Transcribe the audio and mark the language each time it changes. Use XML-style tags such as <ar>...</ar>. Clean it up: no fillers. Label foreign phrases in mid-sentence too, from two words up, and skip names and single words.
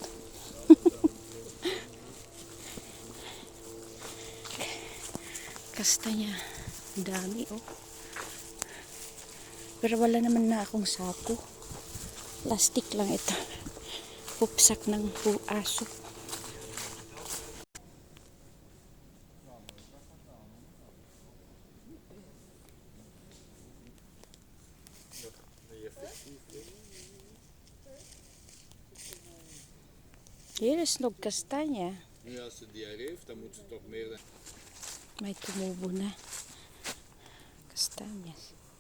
<tl>Kastanya. Ang dami, oh. Pero wala naman na akong sako. Plastic lang ito. Pupsak ng aso.</tl> <nl>Hier is nog kastanya. Nu als ze die heeft, dan moet ze toch meer dan...</nl> <tl>May tumubo na. Kastanyas.</tl>